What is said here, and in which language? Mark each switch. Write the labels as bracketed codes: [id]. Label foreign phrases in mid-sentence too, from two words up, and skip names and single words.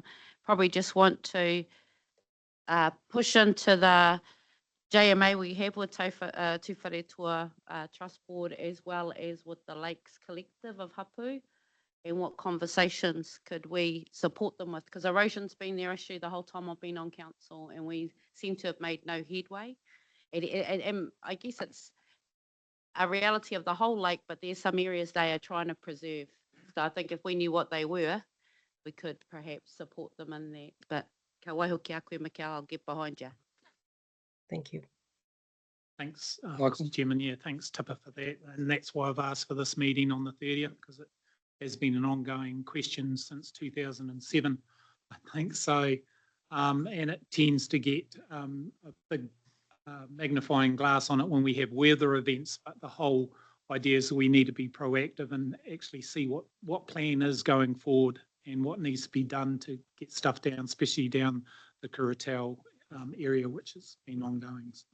[en] Probably just want to push into the JMA we have with Tūwhare Toa Trust Board, as well as with the Lakes Collective of Hapu, and what conversations could we support them with, because erosion's been their issue the whole time I've been on council, and we seem to have made no headway. And I guess it's a reality of the whole lake, but there's some areas they are trying to preserve. So I think if we knew what they were, we could perhaps support them in that. [mi] But ka waihoki a koe, Mikau, [en] I'll get behind you. Thank you. Thanks, Mr. Chairman. Yeah, thanks, Tipper, for that. And that's why I've asked for this meeting on the 30th, because it has been an ongoing question since 2007, I think. So, and it tends to get a big magnifying glass on it when we have weather events, but the whole idea is that we need to be proactive and actually see what plan is going forward and what needs to be done to get stuff down, especially down the Kuratau area, which has been ongoing.